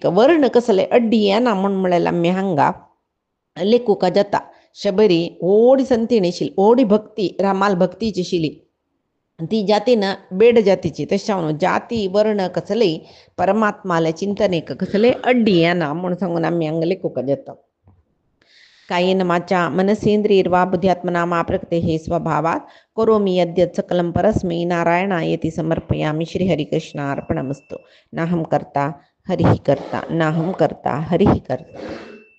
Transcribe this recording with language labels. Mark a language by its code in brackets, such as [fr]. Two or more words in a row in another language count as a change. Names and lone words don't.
[kok] वर्ण कसले अड्डी येना म्हूण म्हणलेलें आमी हांगा लेखुका जाता शबरी ओडी संतीण आशिल्ली ओडी भक्ती रामाल भक्तीची आशिल्ली ती जातीन बेड जातीची तशें जावन जाती वर्ण कसलेय परमात्माले चिंतनेक कसले अड्डी येना म्हूण सांगून आमी हांगा लेखुका जाता [sa] कायेन वाचा मनसेंद्रियर्वा बुद्ध्यात्मना मा प्रकृतेः स्वभावात् करोमि यद्यत् सकलं परस्मै नारायणायेति समर्पयामि श्रीहरिकृष्णार्पणमस्तु नाहं कर्ता हरिः कर्ता नाहं कर्ता हरिः कर्ता।